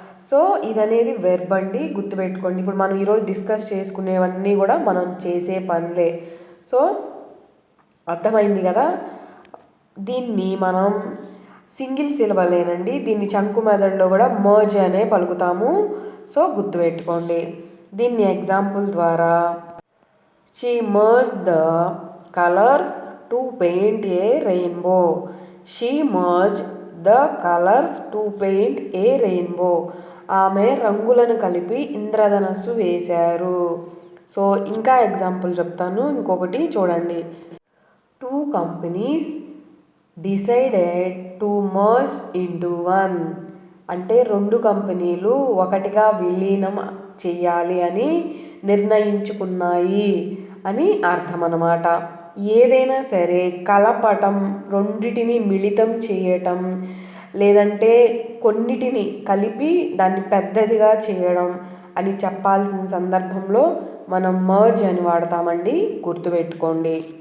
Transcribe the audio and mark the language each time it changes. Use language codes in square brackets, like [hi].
[te] So ఇదనేది verb అండి, గుర్తుపెట్టుకోండి. ఇప్పుడు మనం ఈరోజు డిస్కస్ చేసుకునేవన్నీ కూడా మనం చేసే పనులే. సో అర్థమైంది కదా. దీన్ని మనం సింగిల్ సిలబలేనండి. దీన్ని చంకు మెథడ్లో కూడా మర్జ్ అనే పలుకుతాము. సో గుర్తుపెట్టుకోండి. దీన్ని ఎగ్జాంపుల్ ద్వారా [en] She merged the colors to paint a rainbow. She merged the colors to paint a rainbow. [te] ఆమె రంగులను కలిపి ఇంద్రధనస్సు వేశారు. సో ఇంకా ఎగ్జాంపుల్ చెప్తాను. ఇంకొకటి చూడండి. [en] 2 companies decided to merge into one. [te] అంటే 2 కంపెనీలు ఒకటిగా విలీనం చెయ్యాలి అని నిర్ణయించుకున్నాయి అని అర్థం అన్నమాట. ఏదైనా సరే కలపటం, రెండిటిని మిళితం చేయటం, లేదంటే కొన్నిటిని కలిపి దాన్ని పెద్దదిగా చేయడం అని చెప్పాల్సిన సందర్భంలో మనం మర్జ్ అని వాడతామండి, గుర్తుపెట్టుకోండి.